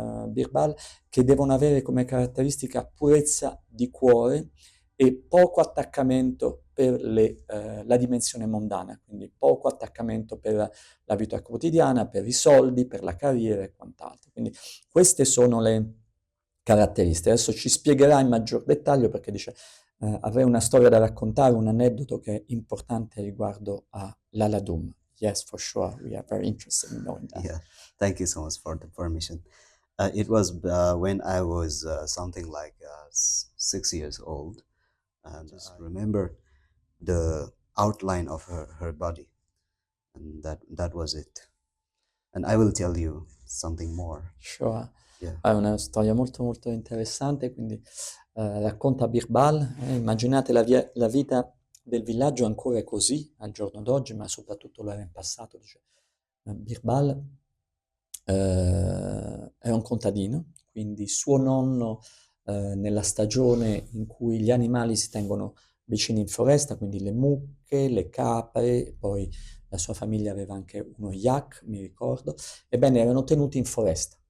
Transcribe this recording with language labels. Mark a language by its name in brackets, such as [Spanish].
[Italian] Birbal, che devono avere come caratteristica purezza di cuore e poco attaccamento per la dimensione mondana, quindi poco attaccamento per la vita quotidiana, per i soldi, per la carriera e quant'altro. Quindi queste sono le caratteristiche. Adesso ci spiegherà in maggior dettaglio perché dice avrei una storia da raccontare, un aneddoto che è importante riguardo a Laladum. [English] Yes, for sure. We are very interested in knowing that. Yeah, thank you so much for the permission. It was when I was something like 6 years old, and just remember the outline of her body, and that was it. And I will tell you something more. Sure. Yeah. [Italian] È una storia molto molto interessante, quindi racconta Birbal, immaginate la vita del villaggio ancora è così al giorno d'oggi, ma soprattutto lo era in passato, dice Birbal era un contadino, quindi suo nonno nella stagione in cui gli animali si tengono vicini in foresta, quindi le mucche, le capre, poi la sua famiglia aveva anche uno yak, mi ricordo, ebbene erano tenuti in foresta,